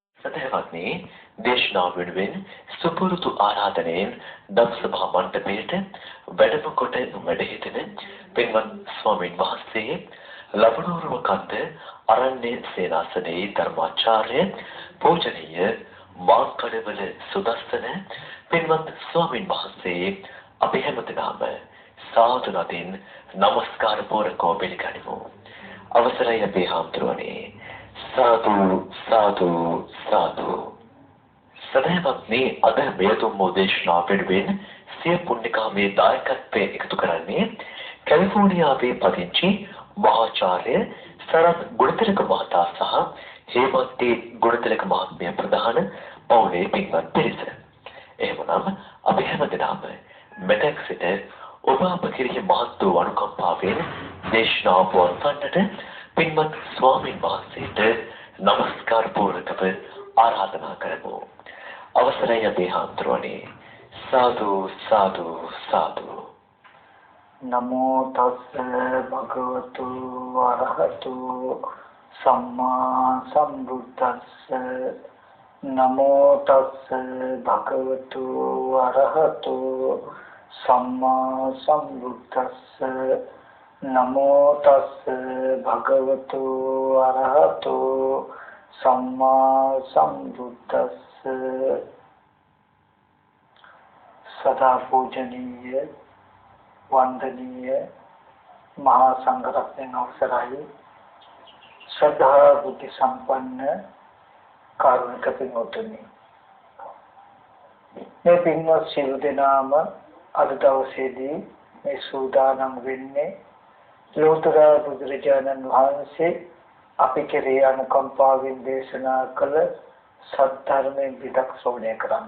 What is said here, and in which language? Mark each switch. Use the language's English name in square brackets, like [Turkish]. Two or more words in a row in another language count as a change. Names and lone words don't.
[Sinhala] සදහවත්නි දේශනාව වෙනුවෙන් සුපුරුදු ආරාධනෙන් දම්සභා මණ්ඩපයේට වැඩම කොට වැඩ සිටින පින්වත් ස්වාමීන් වහන්සේ ලබනෝරුව කන්ද අරණ්‍ය සේනාසනයේ ධර්මාචාර්ය පූජනීය මාංකඩවල සුදස්සන පින්වත් ස්වාමීන් වහන්සේ අපි හැමදෙනාම සාදු නදින් নমස්කාර පූර්වකව පිළිගනිමු. අවසරයි අපේ හාමුදුරුවනේ. [Pali] साधु साधु साधु [Sinhala] सदैवත්නි අද මෙතුම් මොදේශනා පිළිවෙන් සිය පුණ්‍යකාමී දායකත්වයේ එකතු කරන්නේ කැලිෆෝනියාවේ පදිංචි මහාචාර්ය සරත් ගුණතිලක මහතා සහ හේමන්ති ගුණතිලක මහත්මිය ප්‍රධාන පවුලේ පින්වත් පිරිස. එහෙමනම් අපි හැමදෙනාම මෙතෙක් සිට ඔබ අප කෙරෙහි මහත් වූ අනුකම්පාවෙන් දේශනාව පවත්වන්නට පින්වත් ස්වාමීන් වහන්සේට নমස්කාර පූර්වකව ආරාධනා කරමු. අවසරයි අපේ හාමුදුරුවනේ. [Pali] සාදු සාදු සාදු. නමෝ තස්ස භගවතු වරහතු සම්මා සම්බුද්දස්ස. නමෝ තස්ස භගවතු වරහතු සම්මා සම්බුද්දස්ස. නමෝ තස්ස භගවතු අරහතෝ සම්මා සම්බුද්දස්ස. [Sinhala] සදා පූජනීය වන්දනීය මහා සංඝරත්නයන් අවසරයි. ශ්‍රද්ධා බුද්ධ සම්පන්න කාරුණික පින්වත්නි, මේ පින්වත් සියලු දෙනාම අද දවසේදී මේ සූදානම් වෙන්නේ ලෝතර බුදුරජාණන් වහන්සේ අපි කෙරෙහි අනුකම්පාවෙන් දේශනා කළ සත්‍ය විදක් ශ්‍රවණය කරන්නට.